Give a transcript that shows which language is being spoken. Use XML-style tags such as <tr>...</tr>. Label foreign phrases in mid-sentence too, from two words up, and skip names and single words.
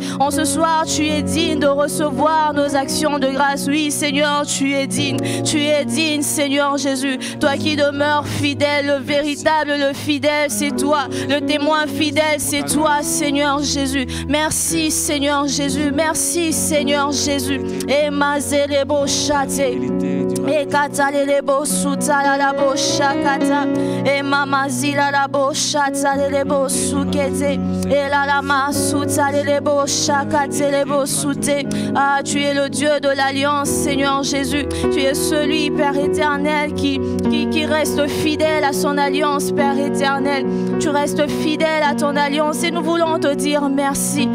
<fr>En ce soir, tu es digne de recevoir nos actions de grâce. Oui, Seigneur, tu es digne. Tu es digne, Seigneur Jésus. Toi qui demeures fidèle, le véritable, le fidèle, c'est toi. Le témoin fidèle, c'est toi, Seigneur Jésus. Merci, Seigneur Jésus. Merci, Seigneur Jésus. Et mazerebo chate. Et katalelebo sutalabo shakata. Et mamazila labo chatalelebo sukete. Et la lama sutalelebo shakatelebo sute. Ah, tu es le Dieu de l'alliance, Seigneur Jésus. Tu es celui, Père éternel, qui reste fidèle à son alliance, Père éternel. Tu restes fidèle à ton alliance et nous voulons te dire merci.</fr>